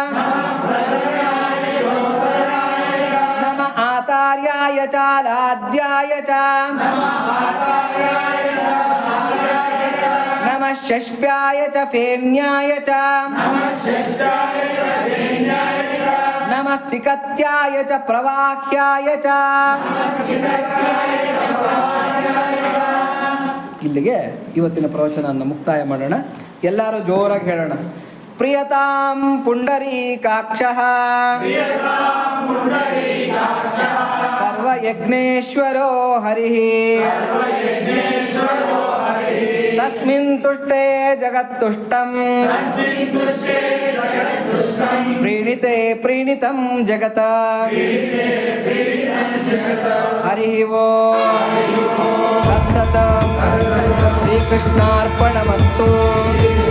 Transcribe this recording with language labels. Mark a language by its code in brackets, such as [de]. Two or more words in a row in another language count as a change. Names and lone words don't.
[sa] ನಮಃ ಆತಾರ್ಯಾಯ ಚ ಲಾದ್ಯಾಯ ಚ, ನಮಃ ಷಷ್ಪ್ಯಾಯ ಚ ಫೇನ್ಯಾಯ ಚ, ನಮಃ ಸಿಕತ್ಯಾಯ ಚ ಪ್ರವಾಹ್ಯಾಯ ಚ. [kn] ಇಲ್ಲಿಗೆ ಇವತ್ತಿನ ಪ್ರವಚನವನ್ನು ಮುಕ್ತಾಯ ಮಾಡೋಣ. ಎಲ್ಲರೂ ಜೋರಾಗಿ ಹೇಳೋಣ. [sa] ಪ್ರಿಯತಾಂ ಪುಂಡರೀಕಾಕ್ಷಃ ಸರ್ವಯಜ್ಞೇಶ್ವರೋ ಹರಿಃ ತಸ್ಮಿನ್ ತುಷ್ಟೇ ಜಗತ್ತುಷ್ಟಂ ಪ್ರೀಣಿತೆ ಪ್ರೀಣಿತಂ ಜಗತ ಹರಿ ಓಂ ತತ್ಸತ್ ಶ್ರೀಕೃಷ್ಣಾರ್ಪಣಮಸ್ತು.